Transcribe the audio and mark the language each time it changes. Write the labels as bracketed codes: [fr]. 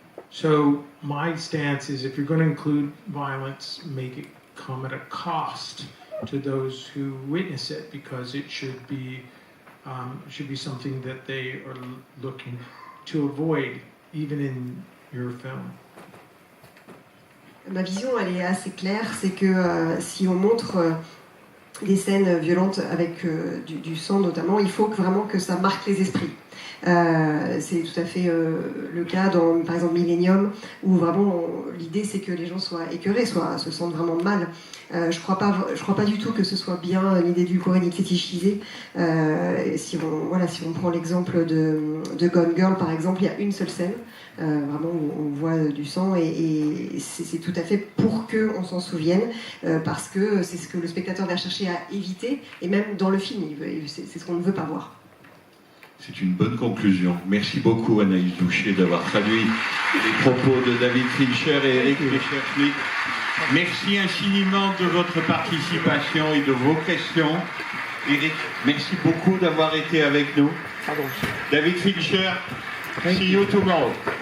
[en] So my stance is, if you're going to include violence, make it come at a cost to those who witness it, because it should be something that they are looking to avoid, even in your film. [fr] Ma vision, elle est assez claire, c'est que si on montre des scènes violentes avec du sang notamment, il faut vraiment que ça marque les esprits. C'est tout à fait le cas dans, par exemple, Millennium, où vraiment l'idée c'est que les gens soient écœurés, se sentent vraiment mal. Je crois pas du tout que ce soit bien ni d'édulcorer ni de fétichiser. Si on prend l'exemple de Gone Girl, par exemple, il y a une seule scène, vraiment où on voit du sang, et c'est tout à fait pour qu'on s'en souvienne, parce que c'est ce que le spectateur va chercher à éviter, et même dans le film, c'est ce qu'on ne veut pas voir. C'est une bonne conclusion. Merci beaucoup Anaïs Duchet d'avoir traduit les propos de David Fincher et Erik Messerschmidt. Merci infiniment de votre participation et de vos questions. Erik, merci beaucoup d'avoir été avec nous. Pardon. [en] David Fincher, see you tomorrow.